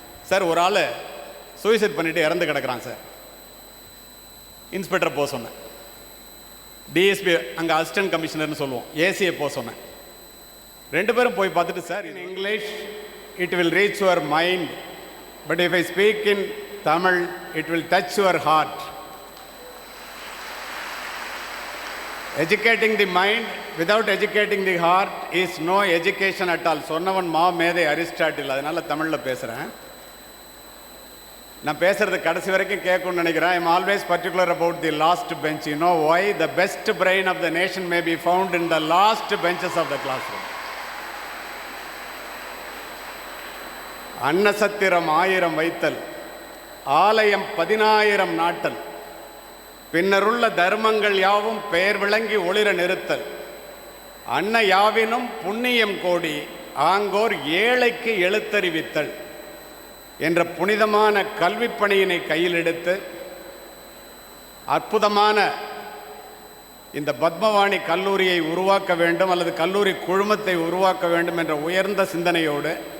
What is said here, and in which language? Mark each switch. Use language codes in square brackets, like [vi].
[ta] Sir ஒரு ஆள் suicide பண்ணிட்டு இறந்து கிடக்கிறான் சார். இன்ஸ்பெக்டரை போக சொன்னேன். டிஎஸ்பி அங்கே அசிஸ்டன்ட் கமிஷனர்னு சொல்லுவோம், ஏசியை போக சொன்னேன். 2 பேரும் போய் பார்த்துட்டு, sir [en] In English it will reach your mind, but if I speak in Tamil it will touch your heart. Educating the mind without educating the heart is no education at all. [ta] சொன்னவன் மேதை Aristotle. அதனால தமிழில் பேசுகிறேன். நான் பேசுறது கடைசி வரைக்கும் கேட்கணும்னு நினைக்கிறேன். [en] I am always particular about the last bench. You know why? The best brain of the nation may be found in the last benches of the classroom. [ta] அன்னசத்திரம் 1000 வைத்தல், ஆலயம் 10000 நாட்டல், பின்னருள்ள தர்மங்கள் யாவும் பெயர் விளங்கி ஒளிர நிறுத்தல், அன்ன யாவினும் புண்ணியம் கோடி, ஆங்கோர் ஏழைக்கு எழுத்தறிவித்தல் என்ற புனிதமான கல்விப் பணியினை கையில் எடுத்து அற்புதமான இந்த பத்மவாணி கல்லூரியை உருவாக்க வேண்டும் அல்லது கல்லூரி குழுமத்தை உருவாக்க வேண்டும் என்ற உயர்ந்த சிந்தனையோடு